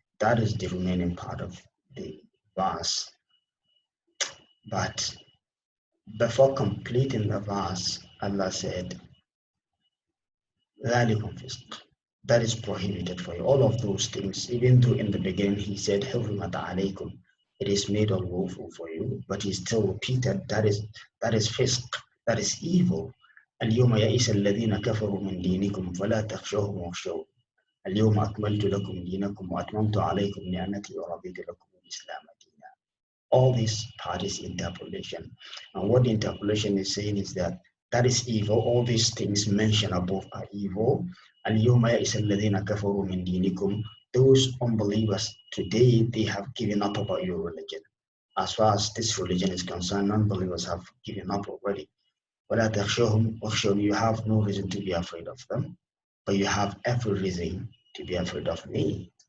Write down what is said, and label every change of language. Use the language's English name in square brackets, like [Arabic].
[English] That is the remaining part of the verse. But before completing the verse, Allah said, that is prohibited for you. All of those things, even though in the beginning he said, it is made unlawful for you, but he still repeated, that is fisq, that is evil. [Arabic] اليوم يئس الذين كفروا من دينكم فلا تخشوهم واخشون اليوم أكملت لكم دينكم وأتممت عليكم نعمتي ورضيت لكم الإسلام دينا. [English] All this part is interpolation, and what the interpolation is saying is that is evil. All these things mentioned above are evil. [Arabic] اليوم يئس الذين كفروا من دينكم. [English] Those unbelievers today, they have given up about your religion. As far as this religion is concerned, non-believers have given up already. [Arabic] وَلَا تَخْشَوْهُمْ وَاخْشَوْنِ. [English] You have no reason to be afraid of them, but you have every reason to be afraid of me.